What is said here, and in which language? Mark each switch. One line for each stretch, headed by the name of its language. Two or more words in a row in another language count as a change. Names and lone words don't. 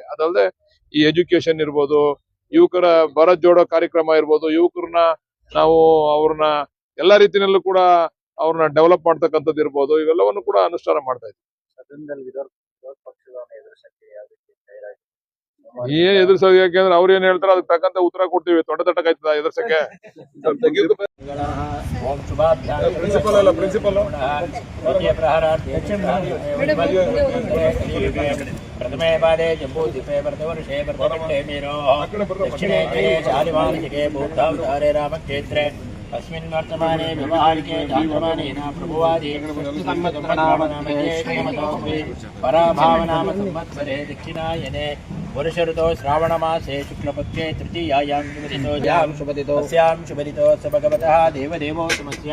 Kannada: ಅದಲ್ಲದೆ ಈ ಎಜುಕೇಶನ್ ಇರ್ಬೋದು, ಯುವಕರ ಭಾರತ್ ಜೋಡೋ ಕಾರ್ಯಕ್ರಮ ಇರ್ಬೋದು, ಯುವಕರನ್ನ ನಾವು ಅವ್ರನ್ನ ಎಲ್ಲಾ ರೀತಿಯಲ್ಲೂ ಕೂಡ ಅವ್ರನ್ನ ಡೆವಲಪ್ ಮಾಡ್ತಕ್ಕಂಥದ್ದು ಇರ್ಬೋದು, ಇವೆಲ್ಲವನ್ನು ಕೂಡ ಅನುಷ್ಠಾನ ಮಾಡ್ತಾ ಇದ್ದೀವಿ. ಸದನದಲ್ಲಿ ವಿರೋಧ ಪಕ್ಷಗಳನ್ನು ಎದುರಿಸಕ್ಕೆ ಯಾವ ರೀತಿ ತಯಾರಾಗಿ ಏನ್ ಎದುರ್ಸೋದು ಯಾಕೆಂದ್ರೆ ಅವ್ರು ಏನ್ ಹೇಳ್ತಾರೋ ಅದಕ್ಕೆ ತಕ್ಕಂತ ಉತ್ತರ ಕೊಡ್ತೀವಿ. ತೊಡೆತಟ್ಟಕಾಯ್ತದ ಎದುರ್ಸಕ್ಕೆ?
Sanskrit: ಓಂ ಶುಭಾಭ್ಯಾಂ
Kannada: ಪ್ರಿನ್ಸಿಪಲ್ ಅಲ್ಲ, ಪ್ರಿನ್ಸಿಪಲ್
Sanskrit: प्रथमे पादे जम्बूद्वीपे वर्धवर्षे वर्धमण्डे मेरोः दक्षिणे जये शालिवार्जिके बौद्धावतारे रामक्षेत्रे अस्मिन् वर्तमाने व्यवहारिके जातमानेन प्रभुवादि पराभावनाम संवत्सरे दक्षिणायने वर्षऋतो श्रावणमासे शुक्लपक्षे तृतीयायां शुभदितोऽस्य भगवतः देवदेवोत्तमस्य